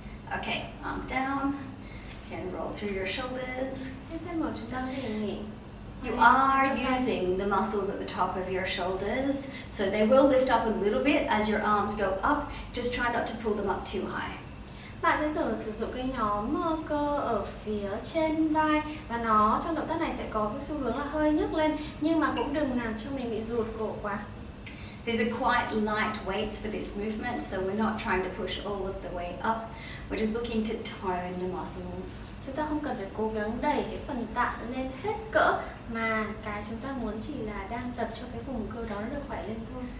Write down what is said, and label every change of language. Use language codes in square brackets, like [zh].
[en] Okay, arms down. Can roll through your shoulders. [vi] Chúng ta có thể nghỉ. [en] You are using the muscles at the top of your shoulders, so they will lift up a little bit as your arms go up. Just try not to pull them up too high. [vi] Bạn sẽ sử dụng cái nhóm cơ ở phía trên vai và nó trong động tác này sẽ có cái xu hướng là hơi nhấc lên, nhưng mà cũng đừng làm cho mình bị rụt cổ quá. [en] These are quite light weights for this movement, so we're not trying to push all of the way up. We're just looking to tone the muscles. [vi] Chúng ta không cần phải cố gắng đẩy cái phần tạ lên hết cỡ, mà cái chúng ta muốn chỉ là đang tập cho cái vùng cơ đó nó được khỏe lên thôi.